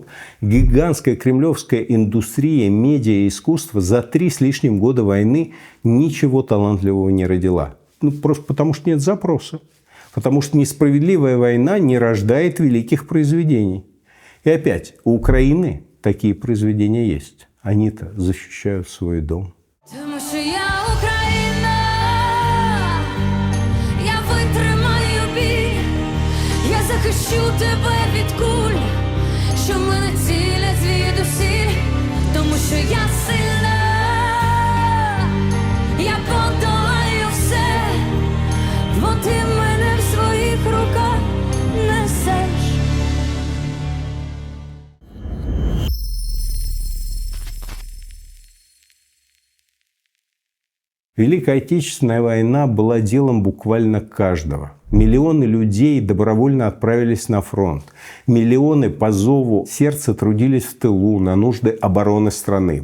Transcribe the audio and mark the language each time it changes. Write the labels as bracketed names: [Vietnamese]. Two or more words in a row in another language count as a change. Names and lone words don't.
[Russian] Гигантская кремлевская индустрия медиа и искусства за 3 с лишним года войны ничего талантливого не родила. Ну, просто потому, что нет запроса. Потому что несправедливая война не рождает великих произведений. И опять, у Украины такие произведения есть. Они-то защищают свой дом. [Ukrainian] Тому що я Україна, я витримаю біль, я захищу тебе від куль, що мене цілять звідусіль, тому що я сильна, я подолаю все, бо ти мене в своїх руках несеш. [Russian] Великая Отечественная война была делом буквально каждого. Миллионы людей добровольно отправились на фронт. Миллионы по зову сердца трудились в тылу на нужды обороны страны.